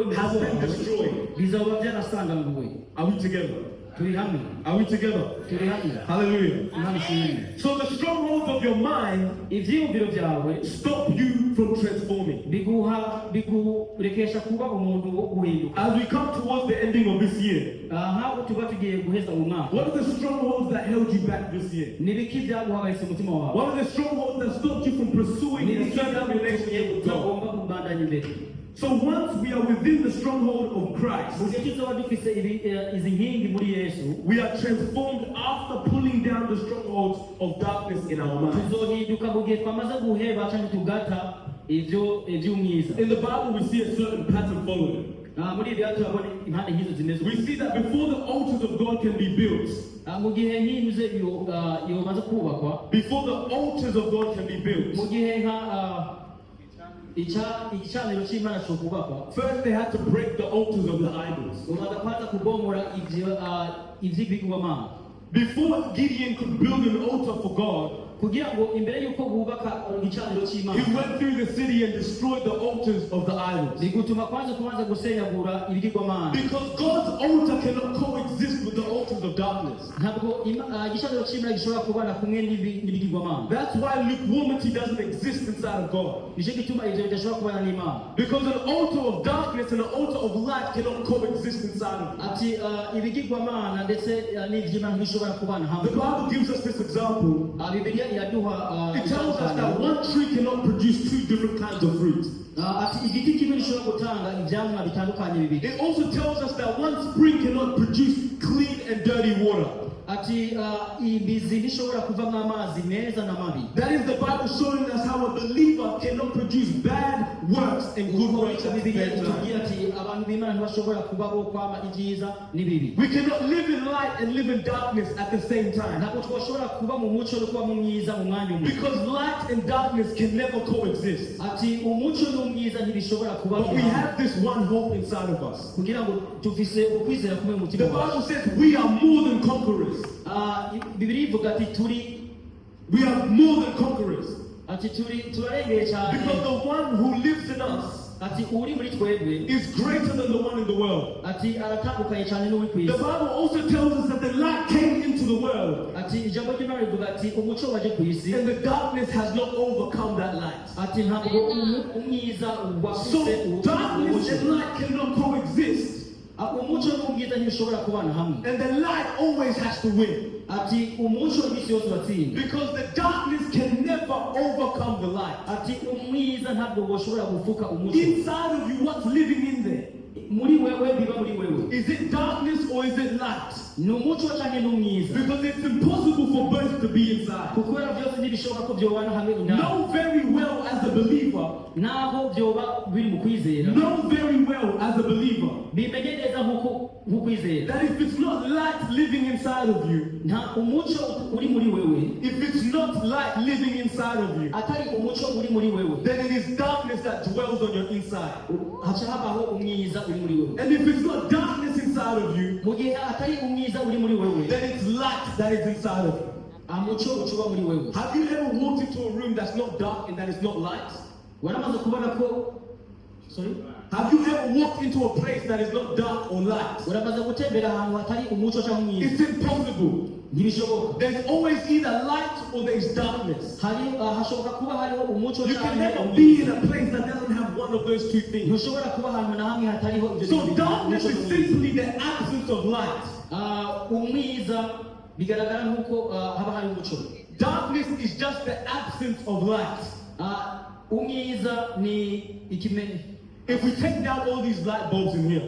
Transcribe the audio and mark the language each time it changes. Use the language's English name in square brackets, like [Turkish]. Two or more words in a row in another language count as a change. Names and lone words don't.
[English] has been destroyed. [Rundi] bizoba vyarasanganguwe. [English] Are we together? [Rundi] Turi hamwe, [English] Are we together? [Rundi] turi hamwe. [English] Hallelujah. [Rundi] Imana ishimwe. [English] So the strongholds of your mind [Rundi] Ivyiyumviro vyawe [English] stop you from transforming. [Rundi] bigurekesha kuba umuntu wo guhinduka. [English] As we come towards the ending of this year, [Rundi] Nk'aho tuba tugiye guheza umwaka, [English] what are the strongholds that held you back this year? [Rundi] ni biki vyaguhagaritse umutima wawe? [English] What are the strongholds that stopped you from pursuing [Rundi] Ni [English] and [Rundi] biki [English] setting up relationship with God? [Rundi] utagomba kubandanya imbere? [English] So once we are within the stronghold of Christ, [Rundi] Mu gihe tuzoba dufise izi nkingi muri Yesu, [English] we are transformed after pulling down the strongholds of darkness in our minds. [Rundi] tuzohinduka mu gihe twamaze guheba canke tugata ivy'umwiza. [English] In the Bible, we see a certain pattern following. [Rundi] Muri ibi turabona impande nk'izo zimeze. [English] We see that before the altars of God can be built, [Rundi] Mu gihe nk'inzu yomaze kubakwa, [English] before the altars of God can be [Rundi] mu [English] built, [Rundi] gihe igicaniro c'Imana co kubakwa, [English] first they had to break the altars of the idols. [Rundi] ubanza kwanza kubomora ivy'ibigirwamana. [English] Before Gideon could build an altar for God, [Rundi] kugira ngo imbere y'uko bubaka igicaniro c'Imana, [English] he went through the city and destroyed the altars of the idols. [Rundi] bigutuma kwanza kubanza gusenyagura ibigirwamana. [English] Because God's altar cannot coexist with the altars of darkness. [Rundi] Ntabwo igicaniro c'Imana gishobora kubana kumwe n'ibigirwamana. [English] That's why lukewarmity doesn't exist inside of God. [Rundi] Nico gituma ivyo bidashobora kubana n'Imana. [English] Because an altar of darkness and an altar of light cannot coexist inside of God. [Rundi] Ati ibigirwamana ndetse n'ivy'Imana ntibishobora kubana [English] The [Rundi] hamwe. [English] Bible gives us this example. [Rundi] Bibiliya iraduha [English] It tells us that one tree cannot produce two different kinds of fruit. [Rundi] ati igiti kimwe gishobora gutanga ivyamwa bitandukanye bibiri. [English] It also tells us that one spring cannot produce clean and dirty water. [Rundi] Ati imizi ntishobora kuvamwo amazi meza na mabi. [English] That is the Bible showing us how a believer cannot produce bad works and good works at the [Rundi] Bibiliya [English] same time. [Rundi] itubwira ati abantu b'Imana ntibashobora kuba bo kwama ivyiza n'ibibi. [English] We cannot live in light and live in darkness at the same time. [Rundi] Ntabwo twashobora kuba mu muco no kuba mu mwiza mu mwanya umwe. [English] Because light and darkness can never coexist. [Rundi] Ati umuco n'umwiza ntibishobora kuba [English] But we [Rundi] hamwe. [English] have this one hope inside of us. [Rundi] Kugira ngo tufise ukwizera kumwe mu [English] The [Rundi] mutima wacu. [English] Bible says we are more than conquerors. [Rundi] Bibiri ivuga ati turi [English] We are more than conquerors. [Rundi] ati turarengeye cyane [English] Because the one who lives in us [Rundi] ati uri muri twebwe [English] is greater than the one in the world. [Rundi] ati aratandukanye cyane n'uri ku [English] The [Rundi] isi [English] Bible also tells us that the light came into the world, [Rundi] ati ijambo ry'Imana rivuga ati umuco waje ku isi [English] and the darkness has not overcome that light. [Rundi] ati ntabwo umwiza [English] So [Rundi] wafise [English] darkness and light cannot coexist, [Rundi] umuco n'ubwiza ntibishobora kubana hamwe [English] and the light always has to win. [Rundi] ati umuco iminsi yose uratsinda [English] Because the darkness can never overcome the light. [Rundi] ati umwiza ntabwo woshobora gufuka umuco [English] Inside of you, what's living in there? [Rundi] muri wewe biba muri wewe [English] Is it darkness or is it light? [Rundi] ni umuco cyangwa ni umwiza [English] Because it's impossible for both to be inside. [Rundi] kubera byose ntibishoboka ko byobana hamwe indani [English] Know very well as a believer, [Rundi] naho byoba biri mu kwizera [English] know very well as a believer, [Rundi] bimenye neza nk'ukwizera [English] that if it's not light living inside of you, [Rundi] nta umuco uri muri wewe [English] if it's not light living inside of you, [Rundi] atari umuco uri muri wewe [English] then it is darkness that dwells on your inside. [Rundi] haca habaho umwiza uri muri wewe [English] And if it's not darkness inside of you, [Rundi] mu gihe atari umwiza uri muri wewe [English] then it's light that is inside of you. [Rundi] umuco ucuba muri wewe [English] Have you ever walked into a room that's not dark and that is not light? [Rundi] waramaze kubona ko sorry [English] Have you ever walked into a place that is not dark or light? [Rundi] uramaze gutembera ahantu hatari umuco cyangwa umwiza [English] It's impossible. [Rundi] ntibishoboka [English] There's always either light or there is darkness. [Rundi] hari hashoboka kuba hariho umuco [English] You can [Rundi] cyangwa [English] never [Rundi] umwiza [English] be in a place that doesn't have one of those two things. [Rundi] ntushobora kuba ahantu na hamwe hatariho ibyo [English] So [Rundi] bintu [English] darkness [Rundi] umuco [English] is [Rundi] n'umwiza. [English] simply the absence of light. [Rundi] Umwiza bigaragara nk'uko haba hari umuco [English] Darkness is just the absence of light. [Rundi] umwiza ni ikime [English] If we take down all these light bulbs in here